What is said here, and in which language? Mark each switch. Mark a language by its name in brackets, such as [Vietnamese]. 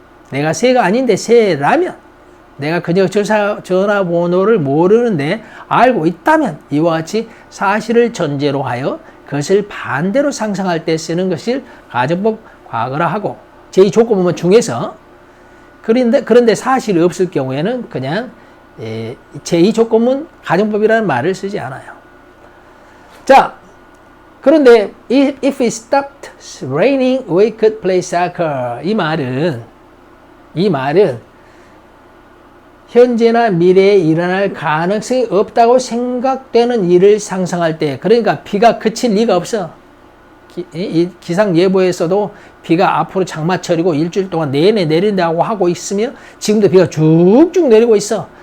[Korean] 내가 새가 아닌데 새라면, 내가 그저 전화번호를 모르는데 알고 있다면, 이와 같이 사실을 전제로 하여 그것을 반대로 상상할 때 쓰는 것을 가정법 과거라 하고, 제2조건문 중에서 그런데 사실이 없을 경우에는 그냥 제2조건문 가정법이라는 말을 쓰지 않아요. [English] 자, 그런데 if it stopped raining, we could play soccer. [Korean] 이 말은 현재나 미래에 일어날 가능성이 없다고 생각되는 일을 상상할 때, 그러니까 비가 그칠 리가 없어. 기상 예보에서도 비가 앞으로 장마철이고 일주일 동안 내내 내린다고 하고 있으며 지금도 비가 쭉쭉 내리고 있어.